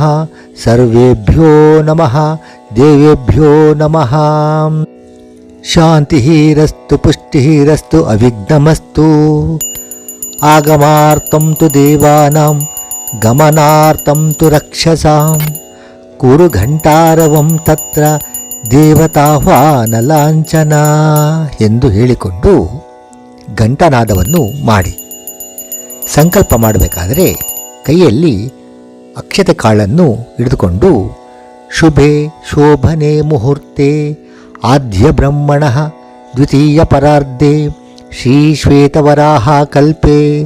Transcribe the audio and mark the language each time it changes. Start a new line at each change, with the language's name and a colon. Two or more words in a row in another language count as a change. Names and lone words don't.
Sanskrit: ಸರ್ವೇಭ್ಯೋ ನಮಃ. ದೇವೇಭ್ಯೋ ನಮಃ. ಶಾಂತಿರಸ್ತು ಪುಷ್ಟಿರಸ್ತು ಅವಿಘ್ನಮಸ್ತು. ಆಗಮಾರ್ಥಂ ತು ದೇವಾನಾಂ ಗಮನಾರ್ಥಂ ತು ರಕ್ಷಸಾಂ. ಕುರು ಘಂಟಾರವಂ ತತ್ರ ದೇವತಾಹ್ವಾನ ಲಾಂಛನ
Kannada: ಎಂದು ಹೇಳಿಕೊಂಡು ಘಂಟನಾದವನ್ನು ಮಾಡಿ ಸಂಕಲ್ಪ ಮಾಡಬೇಕಾದರೆ ಕೈಯಲ್ಲಿ ಅಕ್ಷತೆ ಕಾಳನ್ನು ಹಿಡಿದುಕೊಂಡು
Sanskrit: ಶುಭೆ ಶೋಭನೆ ಮುಹೂರ್ತೆ ಆದ್ಯ ಬ್ರಹ್ಮಣ ದ್ವಿತೀಯ ಪರಾರ್ಧೆ ಶ್ರೀ ಶ್ವೇತವರಾಹ ಕಲ್ಪೆ